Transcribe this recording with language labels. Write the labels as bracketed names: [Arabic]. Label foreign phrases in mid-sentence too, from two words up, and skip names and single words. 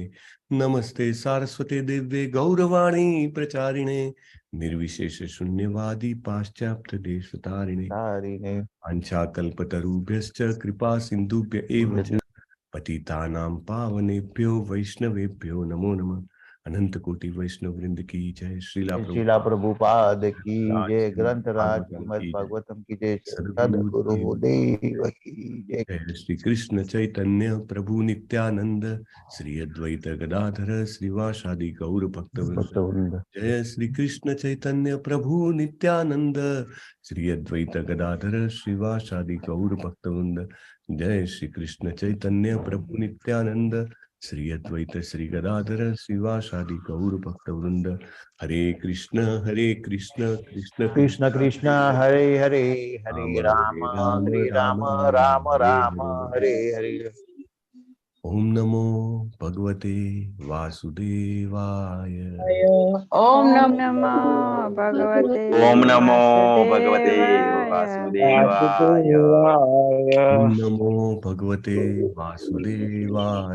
[Sanskrit] नमस्ते सारस्वते देवे गौरवाणी प्रचारिणे निर्विशेष शून्यवादि पाश्चात्य देशतारिणे वाञ्छा कल्पतरुभ्यश्च कृपा सिन्धुभ्य एवच पतितानां पावनेभ्यो वैष्णवेभ्यो नमो नमः. [Hindi] अनंत कोटि वैष्णव वृंद की जय। श्रीला श्रीला प्रभुपाद की जय। श्रीमद् ग्रंथराज भागवतम श्रीमद् की जय। भागवतम की जय। सद्गुरु सद्गुरु देव की जय। [Sanskrit] जय श्री कृष्ण चैतन्य प्रभु नित्यानंद श्री अद्वैत गदाधर श्रीवासादि गौर भक्तवृंद। भक्तवृंद। जय श्री कृष्ण चैतन्य प्रभु नित्यानंद श्री अद्वैत गदाधर श्रीवासादि गौर भक्तवृंद। जय श्री कृष्ण चैतन्य प्रभु नित्यानंद श्री अद्वैत श्री गदाधर श्रीवासादि गौर भक्तवृंद। हरे कृष्ण कृष्ण कृष्ण कृष्ण हरे हरे, हरे राम हरे राम, राम राम हरे हरे। ओम नमो भगवते वासुदेवाय। ओम नमो भगवते ओम नमो भगवते वासुदेवाय। वासुदेवाय। ओम नमो भगवते वासुदेवाय।